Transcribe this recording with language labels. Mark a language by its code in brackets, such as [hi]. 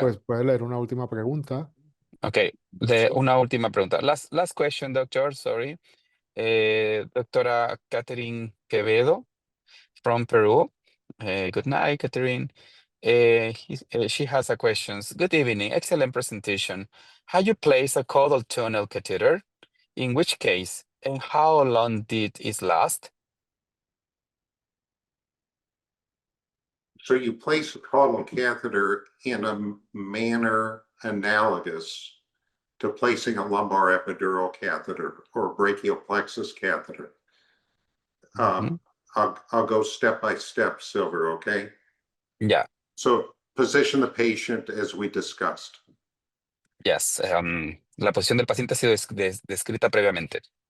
[es] pues puede leer una última pregunta. Okay, una última pregunta. [en] Last question, doctor, sorry. Doctora Catherine Quevedo from Peru. Good night, Catherine. She has a question. Good evening, excellent presentation. How you place a caudal tunnel catheter? In which case, and how long did it last? So you place a caudal catheter in a manner analogous to placing a lumbar epidural catheter or brachial plexus catheter. I'll go step by step, Silver, okay? Yeah. So position the patient as we discussed. Yes. [es] La posición del paciente ha sido descrita previamente.